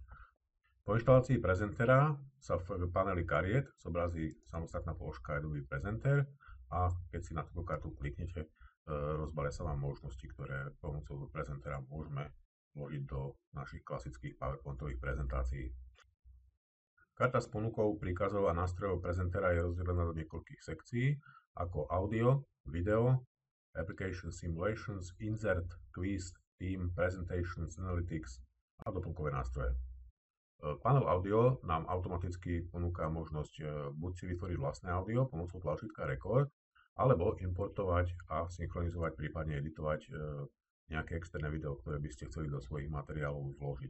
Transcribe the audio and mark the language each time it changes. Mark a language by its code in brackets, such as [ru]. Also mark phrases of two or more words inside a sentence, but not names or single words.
[sk] Po inštalácii Presentera sa v paneli kariet zobrazí samostatná položka Adobe Presenter a keď si na túto kartu kliknete, rozbalia sa vám možnosti, ktoré pomocou Presentera môžeme vložiť do našich klasických PowerPointových prezentácií. Karta s ponukou príkazov a nástrojov Presentera je rozdelená do niekoľkých sekcií, ako audio, video, [en] application simulations, [sk] insert, quiz, team, presentations, analytics a doplnkové nástroje. Panel audio nám automaticky ponúka možnosť buď si vytvoriť vlastné audio pomocou tlačítka Record, alebo importovať a synchronizovať, prípadne editovať nejaké externé video, ktoré by ste chceli do svojich materiálov vložiť.